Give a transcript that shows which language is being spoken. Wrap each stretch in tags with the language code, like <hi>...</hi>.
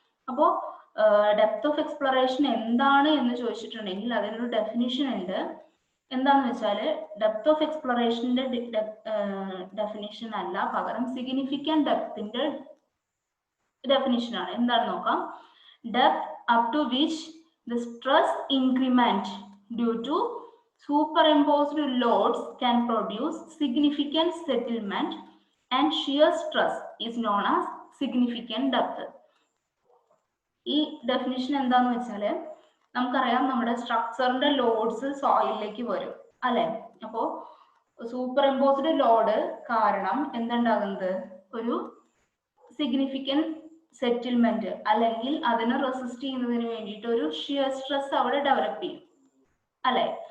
<ml>അപ്പോൾ depth of exploration എന്താണ് എന്ന് ചോദിച്ചിട്ടുണ്ടെങ്കിൽ അതിനൊരു ഡെഫിനിഷൻ ഉണ്ട്. എന്താന്ന് വെച്ചാൽ ഡെപ്ത് ഓഫ് എക്സ്പ്ലോറേഷന്റെ ഡെഫിനിഷൻ അല്ല, പകരം സിഗ്നിഫിക്കന്റ് ഡെപ്തിന്റെ ഡെഫിനിഷൻ ആണ്. എന്താണെന്ന് നോക്കാം.</ml> <en>Depth up to which the stress increment due to superimposed loads can produce significant settlement and shear stress is known as significant depth.</en> <ml>ഈ ഡെഫിനിഷൻ എന്താന്ന് വെച്ചാൽ നമുക്കറിയാം നമ്മുടെ സ്ട്രക്ചറിന്റെ ലോഡ്സ് സോയിലിലേക്ക് വരും അല്ലെ. അപ്പോൾ സൂപ്പർ ഇമ്പോസ്ഡ് ലോഡ് കാരണം എന്തുണ്ടാകുന്നത്, ഒരു സിഗ്നിഫിക്കന്റ് സെറ്റിൽമെന്റ് അല്ലെങ്കിൽ അതിനെ റെസിസ്റ്റ് ചെയ്യുന്നതിന് വേണ്ടിയിട്ട് ഒരു ഷിയർ സ്ട്രെസ് അവിടെ ഡെവലപ്പ് ചെയ്യും അല്ലെ.</ml>